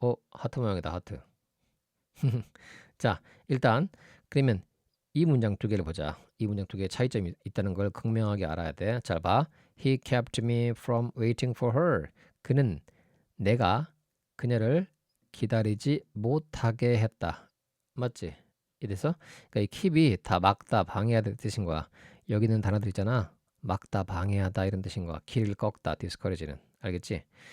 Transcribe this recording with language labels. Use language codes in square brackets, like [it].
[ko] 하트 모양이다. 하트. 자, 일단 그러면 이 문장 두 개를 보자. 이 문장 두 개의 차이점이 있다는 걸 극명하게 알아야 돼. 잘 봐. [en] He kept me from waiting for her. [ko] 그는 내가 그녀를 기다리지 못하게 했다. 맞지? 이래서 그러니까 이 keep이 다 막다, 방해하다 뜻인 거야. 여기 있는 단어들 있잖아. 막다, 방해하다 이런 뜻인 거야. 길을 꺾다, discourage는. 알겠지?